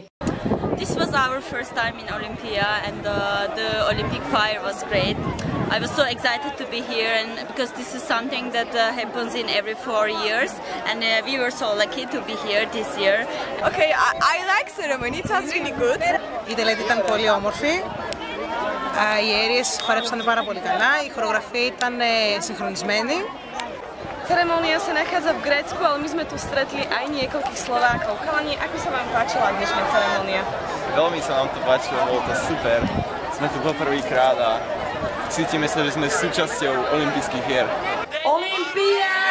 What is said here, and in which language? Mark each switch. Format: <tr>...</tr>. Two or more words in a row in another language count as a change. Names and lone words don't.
<en>This was our first time in Olympia and the Olympic fire was great. I was so excited to be here and because this is something that happens in every 4 years and we were so lucky to be here this year. Okay, I like ceremony. It was really good.</en> <el>Η τελετή ήταν πολύ όμορφη. Οι αίριες χορέψαν πάρα πολύ καλά. Η χορογραφία ήταν συγχρονισμένη.</el> <sk>Ceremónia sa nachádza v Grécku, ale my sme tu stretli aj niekoľkých Slovákov. Chalani, ako sa vám páčila dnešná ceremónia? Veľmi sa nám to páčilo, bolo to super. Sme tu poprvýkrát a cítime sa, že sme súčasťou olympijských hier. Olympia!</sk>